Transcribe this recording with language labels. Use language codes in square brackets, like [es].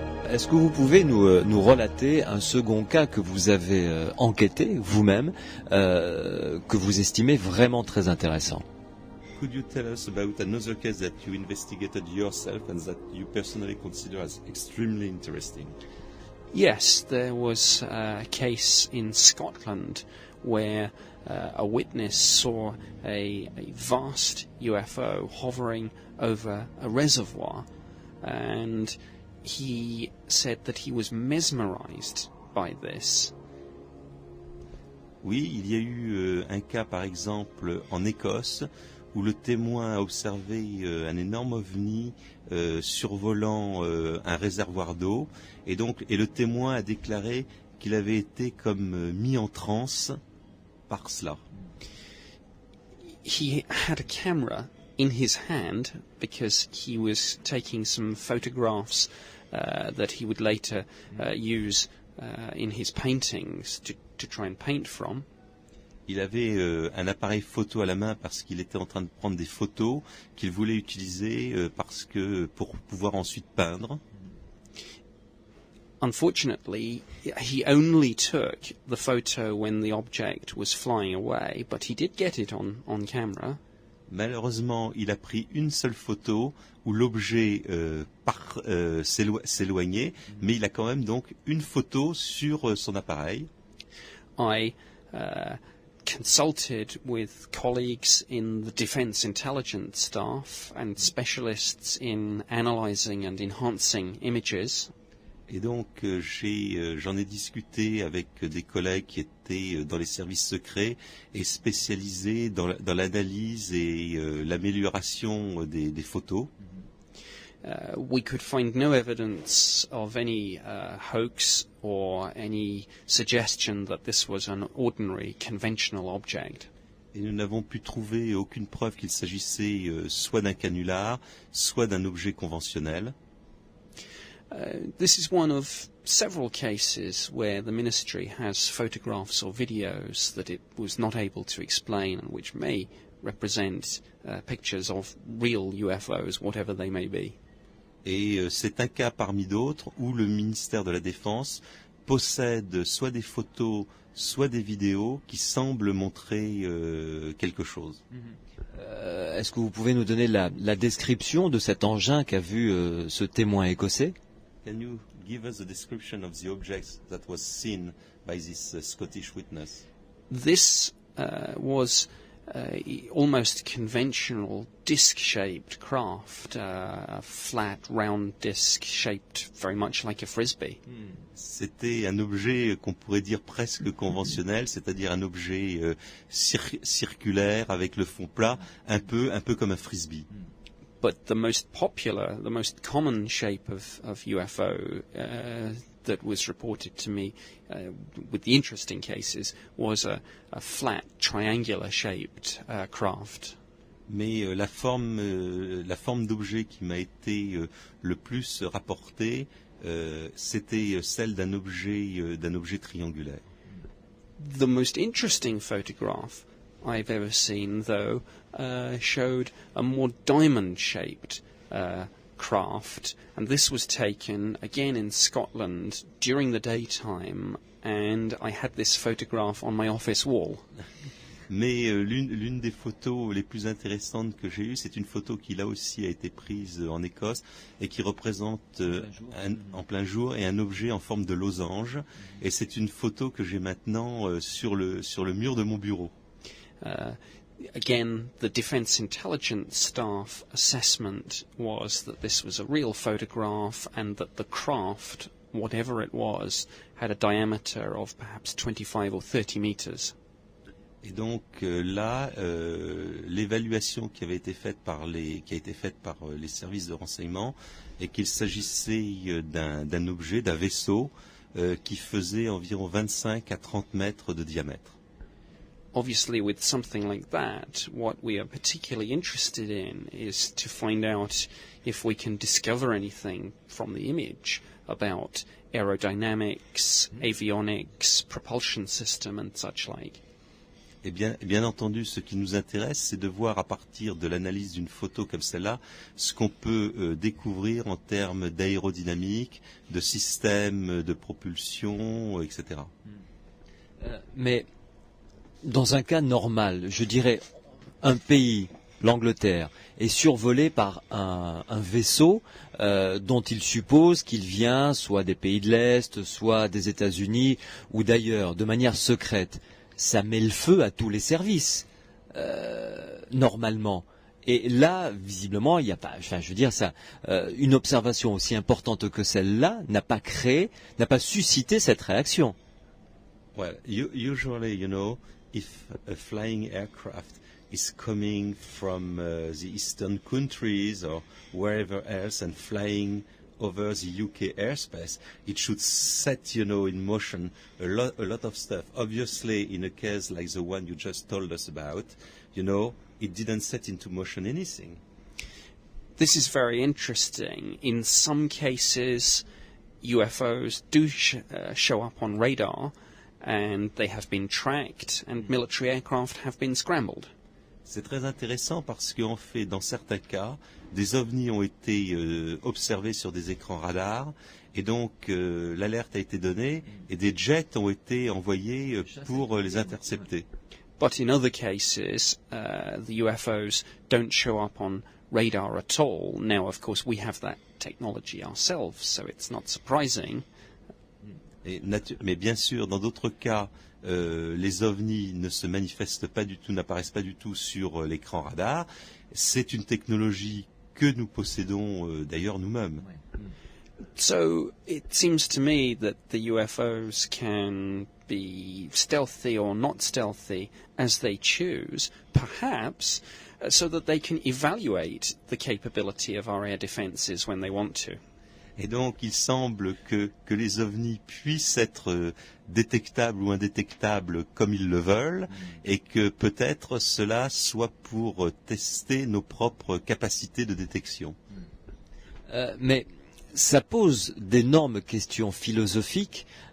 [fr] Est-ce que vous pouvez nous relater un second cas que vous avez enquêté vous-même, que vous estimez vraiment très intéressant? [en] Could you tell us about another case that you investigated yourself and that you personally consider as extremely interesting? Yes, there was a case in Scotland where a witness saw a vast UFO hovering over a reservoir, and he said that he was mesmerized by this. [fr] Oui, il y a eu un cas par exemple en Écosse où le témoin a observé un énorme ovni survolant un réservoir d'eau et le témoin a déclaré qu'il avait été comme mis en transe par cela. [en] He had a camera in his hand because he was taking some photographs that he would later use in his paintings to try and paint from. [fr] Il avait un appareil photo à la main parce qu'il était en train de prendre des photos qu'il voulait utiliser pour pouvoir ensuite peindre. [en] Unfortunately, he only took the photo when the object was flying away, but he did get it on camera. [fr] Malheureusement, il a pris une seule photo où l'objet s'éloignait, mais il a quand même donc une photo sur son appareil. [en] I consulted with colleagues in the defense intelligence staff and specialists in analyzing and enhancing images. [fr] Et donc j'en ai discuté avec des collègues qui étaient dans les services secrets et spécialisés dans l'analyse et l'amélioration des photos. [en] We could find no evidence of any hoax or any suggestion that this was an ordinary conventional object. [fr] Et nous n'avons pu trouver aucune preuve qu'il s'agissait soit d'un canular, soit d'un objet conventionnel. [en] This is one of several cases where the ministry has photographs or videos that it was not able to explain and which may represent pictures of real UFOs, whatever they may be. [fr] Et c'est un cas parmi d'autres où le ministère de la Défense possède soit des photos, soit des vidéos qui semblent montrer quelque chose. Est-ce que vous pouvez nous donner la description de cet engin qu'a vu ce témoin écossais? [en] Can you give us a description of the objects that was seen by this Scottish witness? This was almost conventional disc-shaped craft, a flat, round disc shaped very much like a frisbee. [fr] C'était un objet qu'on pourrait dire presque conventionnel, c'est-à-dire un objet circulaire avec le fond plat, un peu comme un frisbee. [en] But the most popular, the most common shape of UFO that was reported to me with the interesting cases was a flat, triangular-shaped craft. [fr] Mais la forme d'objet qui m'a été le plus rapportée, c'était celle d'un objet triangulaire. [en] The most interesting photograph I've ever seen, though, showed a more diamond-shaped craft, and this was taken again in Scotland during the daytime, and I had this photograph on my office wall. [fr] Mais l'une des photos les plus intéressantes que j'ai eues, c'est une photo qui là aussi a été prise en Écosse et qui représente en plein jour et un objet en forme de losange. Et c'est une photo que j'ai maintenant sur le mur de mon bureau. [en] Again, the Defence Intelligence Staff assessment was that this was a real photograph and that the craft, whatever it was, had a diameter of perhaps 25 or 30 meters. [fr] Et donc là, l'évaluation qui a été faite par les services de renseignement est qu'il s'agissait d'un objet, d'un vaisseau qui faisait environ 25 à 30 mètres de diamètre. [en] Obviously, with something like that, what we are particularly interested in is to find out if we can discover anything from the image about aerodynamics, avionics, propulsion system and such like. [fr] Et bien entendu, ce qui nous intéresse, c'est de voir à partir de l'analyse d'une photo comme celle-là, ce qu'on peut découvrir en termes d'aérodynamique, de système de propulsion, etc. Mais dans un cas normal, je dirais, un pays, l'Angleterre, est survolé par un vaisseau dont il suppose qu'il vient soit des pays de l'Est, soit des États-Unis ou d'ailleurs, de manière secrète. Ça met le feu à tous les services, normalement. Et là, visiblement, il n'y a pas, enfin, je veux dire, une observation aussi importante que celle-là n'a pas suscité cette réaction. [en] Well, usually, if a flying aircraft is coming from the eastern countries or wherever else and flying over the UK airspace, it should set, in motion a lot of stuff. Obviously, in a case like the one you just told us about, it didn't set into motion anything. This is very interesting. In some cases, UFOs do show up on radar, and they have been tracked, and military aircraft have been scrambled. [fr] C'est très intéressant parce qu'en fait, dans certains cas, des ovnis ont été observés sur des écrans radars, et donc l'alerte a été donnée, et des jets ont été envoyés pour les intercepter. [en] But in other cases, the UFOs don't show up on radar at all. Now, of course, we have that technology ourselves, so it's not surprising. [fr] Mais bien sûr, dans d'autres cas, les ovnis ne se manifestent pas du tout, n'apparaissent pas du tout sur l'écran radar. C'est une technologie que nous possédons d'ailleurs nous-mêmes. [en] So it seems to me that the UFOs can be stealthy or not stealthy as they choose, perhaps so that they can evaluate the capability of our air defenses when they want to. [fr] Et donc, il semble que les ovnis puissent être détectables ou indétectables comme ils le veulent, et que peut-être cela soit pour tester nos propres capacités de détection. Mais ça pose d'énormes questions philosophiques.